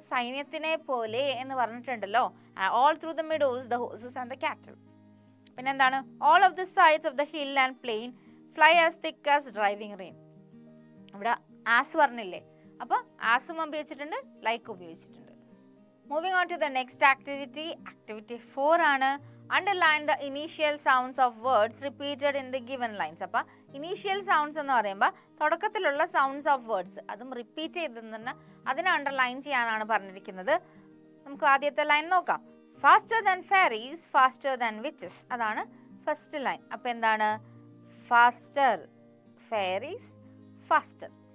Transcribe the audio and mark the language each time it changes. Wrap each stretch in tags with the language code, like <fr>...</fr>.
<ml>സൈന്യത്തിനെ പോലെ എന്ന് പറഞ്ഞിട്ടുണ്ടല്ലോ.</ml> <en>All through the meadows the horses and the cattle. പിന്നെന്താണ്? All of the sides of the hill and plain fly as thick as driving rain.</en> <ml>ഇവിടെ as പറഞ്ഞില്ലേ, അപ്പോൾ ആസും ഉപയോഗിച്ചിട്ടുണ്ട്, like ഉപയോഗിച്ചിട്ടുണ്ട്.</ml> <en>Moving on to the next activity, activity 4 ആണ്. Underline the initial sounds of words repeated in the given lines.</en> <ml>അപ്പോൾ initial sounds എന്ന് പറയുമ്പോൾ തുടക്കത്തിലുള്ള sounds of words അതും റിപ്പീറ്റ് ചെയ്തെന്ന് അതിനെ അണ്ടർലൈൻ ചെയ്യാനാണ് പറഞ്ഞിരിക്കുന്നത്. നമുക്ക് ആദ്യത്തെ ലൈൻ നോക്കാം.</ml> <en>Faster than fairies, faster than witches.</en> <ml>അതാണ് ഫസ്റ്റ് ലൈൻ. അപ്പോൾ എന്താണ്? Faster, fairies, faster.</ml>